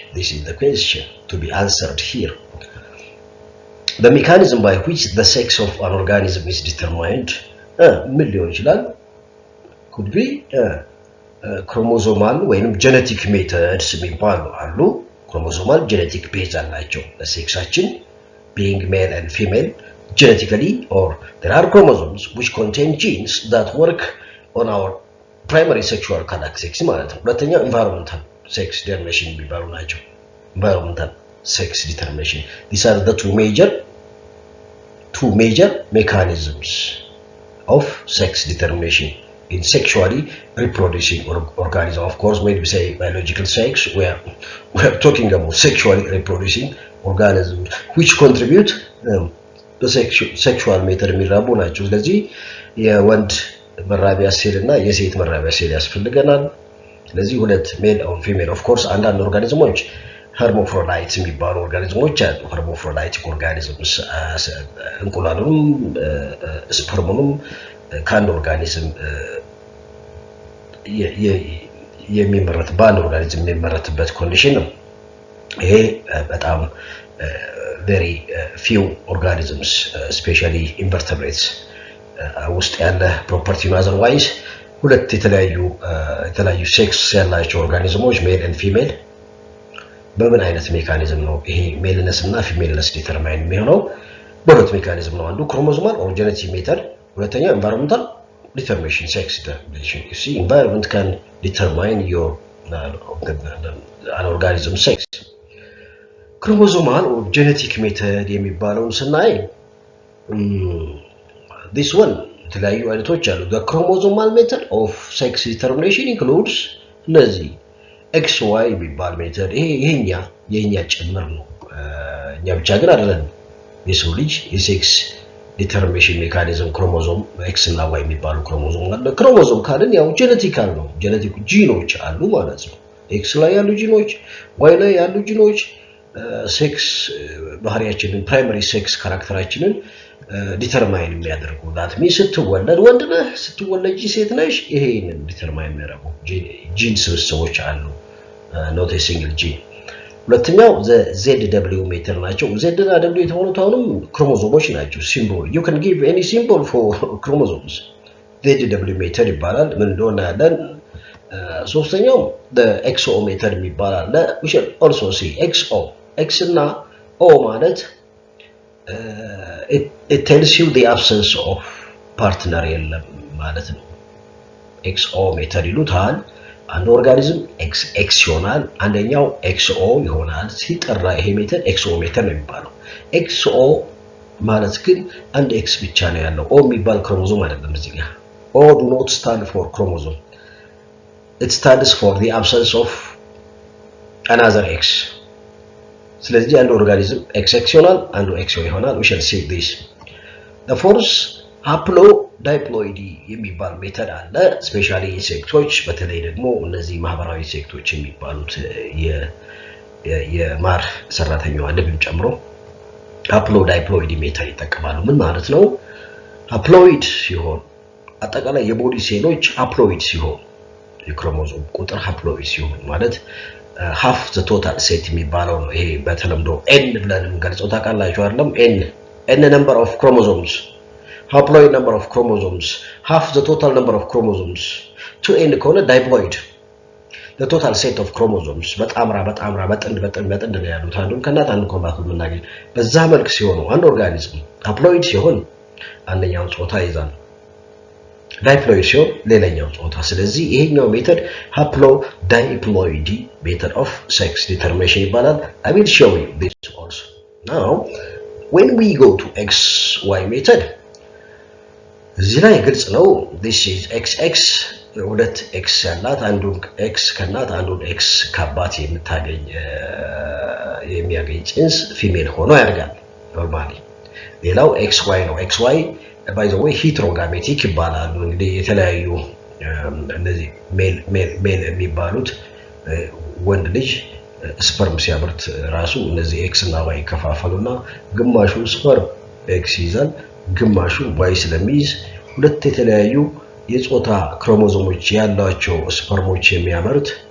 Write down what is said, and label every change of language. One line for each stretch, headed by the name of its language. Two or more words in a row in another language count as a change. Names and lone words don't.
English: This is the question to be answered here. The mechanism by which the sex of an organism is determined could be chromosomal or genetic methods. Chromosomal genetic base
Amharic: አላቸው ለሴክሳችን
English: being male and female genetically, or there are chromosomes which contain genes that work on our primary sexual characteristics
Amharic: ማለት ነው።
English: ሁለተኛው environmental sex determination
Amharic: የሚባሉ ናቸው።
English: environmental sex determination, these are the two major mechanisms of sex determination in sexually reproducing organism. Of course, when we say biological sex, we are talking about sexually reproducing organisms which contribute the sexual matter
Amharic: የሚራቡ ናቸው። ስለዚህ የወንድ መራቢያ ሴል እና የሴት መራቢያ ሴል ያስፈልገናል። ስለዚህ ሁለት
English: male or female። of course
Amharic: አንዳንድ ኦርጋኒዝሞች hermaphrodites የሚባሉ ኦርጋኒዝሞች አሉ።
English: hermaphroditic organisms
Amharic: እንቁላሉንም ስፐርሙንም ከአንድ ኦርጋኒዝም የሚመረት በአንድ ኦርጋኒዝም የሚመረትበት ኮንዲሽን ነው። ይሄ በጣም
English: very few organisms, especially invertebrates
Amharic: ውስጥ ያለ ፕሮፐርቲ ነው። otherwise ሁለት የተለያዩ ሴክስ ያላቸው ኦርጋኒዝሞች
English: male and female
Amharic: በምን አይነት ሜካኒዝም ነው ይሄ ሜልነስ እና ፊሜልነስ ዲተርማይን የሚሆነው? በሁለት ሜካኒዝም ነው። አንዱ
English: chromosomal or genetic method፣
Amharic: ሁለተኛው
English: environmental determination, sex determination. You see, environment can determine your an organism sex. Chromosomal or genetic method
Amharic: የሚባለውን ስናይ
English: this one
Amharic: የተለያዩ አይነቶች አሉ።
English: the chromosomal method of sex determination includes
Amharic: እነዚህ XY የሚባል ሜተድ። ይሄ የኛ ጭምር ነው። እኛ ብቻ ግን አይደለም። የሰው ልጅ የሴክስ ዲተርሚኔሽን ሜካኒዝም ክሮሞዞም ኤክስ እና ዋይ የሚባሉ ክሮሞዞም አለ። ክሮሞዞም ካልን ያው ጄኔቲካል ነው። ጄኔቲክ ጂኖች አሉ ማለት ነው። ኤክስ ላይ ያሉ ጂኖች፣ ዋይ ላይ ያሉ ጂኖች ሴክስ ባህሪያችንን
English: primary sex
Amharic: ካራክተራችንን ዲተርማይን የሚያደርጉ ዳት ሚ ስትወለድ ወንድ ነህ፣ ስትወለጂ ሴት ነሽ፣ ይሄንን ዲተርማይን የሚያደርጉ ጂን ስብስቦች አሉ።
English: not a single gene።
Amharic: ሁለተኛው ZW ሜተር ናቸው። Z እና W የተሆኑት አሁንም ክሮሞዞሞች ናቸው። ሲምቦል
English: you can give any symbol for chromosomes.
Amharic: ZW ሜተር ይባላል። ምን እንደሆነ ያለን። ሶስተኛው XO ሜተር ይባላል።
English: we shall also see
Amharic: XO X እና O ማለት
English: it tells you the absence of partner
Amharic: የለም ማለት ነው። XO ሜተድ ይሉታል። አንድ ኦርጋኒዝም X ይሆናል፣ አንደኛው XO ይሆናል። ሲጠራ ይሄ ሜተድ XO ሜተድ ነው የሚባለው። XO ማለት ግን አንድ X ብቻ ነው ያለው። O የሚባል ክሮሞዞም አይደለም እዚህ ጋር።
English: O do not stand for chromosome. It stands for the absence of another X.
Amharic: ስለዚህ አንድ ኦርጋኒዝም XX ይሆናል፣ አንዱ XO ይሆናል።
English: we shall see this. the fourth
Amharic: ሃፕሎዳይፕሎይዲ የሚባል ሜተድ አለ። ስፔሻሊ ኢንሴክቶች፣ በተለይ ደግሞ እነዚህ ማህበራዊ ኢንሴክቶች የሚባሉት የማር ሰራተኛዋ ንብን ጨምሮ ሃፕሎዳይፕሎይዲ ሜተድ ይጠቀማሉ። ምን ማለት ነው? ሃፕሎይድ ሲሆን አጠቃላይ የቦዲ ሴሎች ሃፕሎይድ ሲሆን የክሮሞዞም ቁጥር ሃፕሎይድ ሲሆን ማለት
English: half the total set
Amharic: የሚባለው ነው። ይሄ በተለምዶ n ብለን እንገልጸው ታውቃላችሁ አይደለም?
English: n number of chromosomes, haploid number of chromosomes, half the total number of chromosomes.
Amharic: 2n ከሆነ
English: diploid, the total set of chromosomes
Amharic: በጣምራ በጥንድ ነው ያሉት አንዱን ከናት አንዱ ኮምባት የምናገኝ በዛ መልክ ሲሆኑ አንድ ኦርጋኒዝም ሃፕሎይድ ሲሆን አንደኛው ጾታ ይዛል ዳይፕሎይድ ሲሆን ሌላኛው ጾታ ስለዚህ ይሄኛው ሜተድ
English: haplodiploidy method of sex determination
Amharic: ይባላል
English: I will show you this also now when we go to XY method
Amharic: እዚህ ላይ ግልጽ ነው
English: this is XX
Amharic: ሁለት x ያላት አንዱን x ከናት አንዱን x ከአባት የምታገኝ የሚያገኝ ጽንስ ፊሜል ሆኖ ያርጋል ኖርማሊ ሌላው XY ነው
English: XY by the way heterogametic
Amharic: ይባላሉ እንግዲህ የተለያዩ እነዚህ ሜል የሚባሉት ወንድ ልጅ ስፐርም ሲያመርት ራሱ እነዚህ x እና y ከፋፈሉና ግማሹ ስፐርም x ይዛል ግማሹ y ስለሚይዝ ሁለት የተለያዩ የጾታ ክሮሞዞሞች ያላቸው ስፐርሞች የሚያመርት